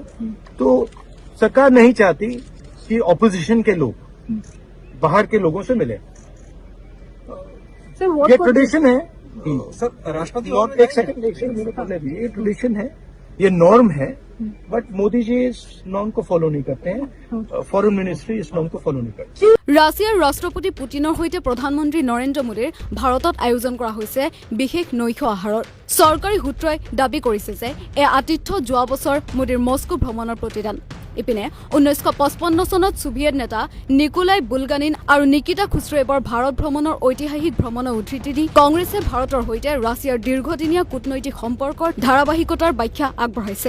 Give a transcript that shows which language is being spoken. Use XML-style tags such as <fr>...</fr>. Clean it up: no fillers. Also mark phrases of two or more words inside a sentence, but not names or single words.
<hi>तो सरकार नहीं चाहती कि ऑपोजिशन के लोग बाहर के लोगों से मिले। ये ट्रेडिशन है सर। राष्ट्रपति एक सेकंड मेरे पहले भी ये ट्रेडिशन है, ये नॉर्म है। बट मोदी जी इस नॉर्म को फॉलो नहीं करते हैं,</hi> <en>foreign ministry</en> <hi>इस नॉर्म को फॉलो नहीं करती।</hi> <as>ৰাছিয়াৰ ৰাষ্ট্ৰপতি পুটিনৰ সৈতে প্ৰধানমন্ত্ৰী নৰেন্দ্ৰ মোদীৰ ভাৰতত আয়োজন কৰা হৈছে বিশেষ নৈশ আহাৰৰ। চৰকাৰী সূত্ৰই দাবী কৰিছে যে এই আতিথ্য যোৱা বছৰ মোদীৰ মস্কো ভ্ৰমণৰ প্ৰতিদান। ইপিনে 1955 চনত ছোভিয়েট নেতা নিকোলাই বুলগানিন আৰু নিকিতা খুশ্ৰুভৰ ভাৰত ভ্ৰমণৰ ঐতিহাসিক ভ্ৰমণৰ উদ্ধৃতি দি কংগ্ৰেছে ভাৰতৰ সৈতে ৰাছিয়াৰ দীৰ্ঘদিনীয়া কূটনৈতিক সম্পৰ্কৰ ধাৰাবাহিকতাৰ ব্যাখ্যা আগবঢ়াইছে।</as>